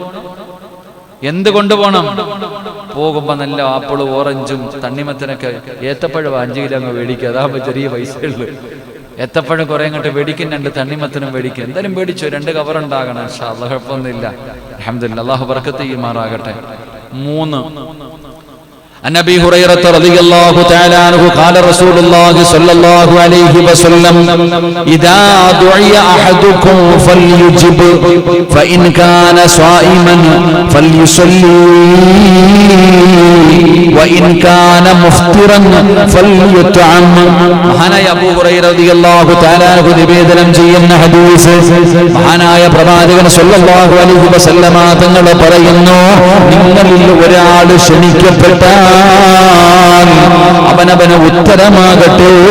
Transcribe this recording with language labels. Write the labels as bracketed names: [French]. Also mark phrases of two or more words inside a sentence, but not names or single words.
[Malayalam] പോകുമ്പോ നല്ല ആപ്പിളും ഓറഞ്ചും തണ്ണിമത്തനൊക്കെ, ഏത്തപ്പഴം 5 കിലോ അങ്ങ് മേടിക്കുക, അതാകുമ്പോ ചെറിയ പൈസയുള്ളൂ. ഏത്തപ്പഴം കുറെ അങ്ങോട്ട് മേടിക്കും, 2 തണ്ണിമത്തനും മേടിക്കും. എന്തായാലും മേടിച്ചു, 2 കവറുണ്ടാകണം. [Arabic] إن شاء الله, [Malayalam] കുഴപ്പമൊന്നുമില്ല. [Arabic] الحمد لله, [Malayalam] അല്ലാഹു ബറക്കത്ത് ചെയ്യുമാറാകട്ടെ. [Arabic] 3 عن ابي هريره رضي الله تعالى عنه قال رسول الله صلى الله عليه وسلم اذا دعي احدكم فليجب فان كان صائما فليصلي وان كان مفطرا فليطعم. [Malayalam] മഹാനായ അബൂ ഹുറൈറ [Arabic] رضي الله تعالى عنه [Malayalam] നിവേദനം ചെയ്യുന്ന ഹദീസ്, മഹാനായ പ്രവാചകൻ [Arabic] صلى الله عليه وسلم [Malayalam] തങ്ങൾ പറയുന്നു, നിങ്ങളിൽ ഒരാൾ ക്ഷണിക്കപ്പെട്ടാൽ അവനവന് ഉത്തരമാകട്ടെ.